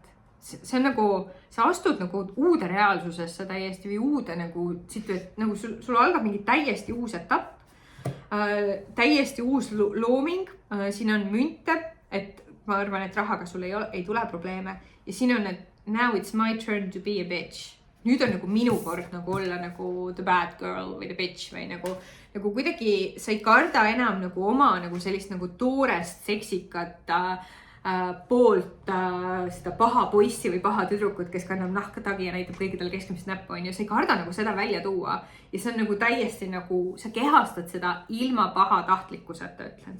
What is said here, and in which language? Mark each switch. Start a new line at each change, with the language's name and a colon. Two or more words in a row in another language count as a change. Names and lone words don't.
Estonian: See on nagu, sa astud nagu uude reaalsusesse täiesti või uude nagu sul algab mingi täiesti uus etapp, täiesti uus looming. Siin on münte, et ma arvan, et rahaga sul ei tule probleeme. Ja siin on, et
English: now it's my turn to be a bitch.
Estonian: Nüüd on nagu minu kord nagu olla nagu
English: the bad girl
Estonian: või
English: the bitch
Estonian: või nagu kuidagi sa ei karda enam nagu oma nagu sellist nagu toorest seksikat poolt seda paha poissi või paha tüdrukut, kes kannab nahka tagi ja näitab kõigidel keskmist näppu, on ju. Sa ei karda nagu seda välja tuua ja see on nagu täiesti nagu, sa kehastad seda ilma paha tahtlikkuseta, ütlen.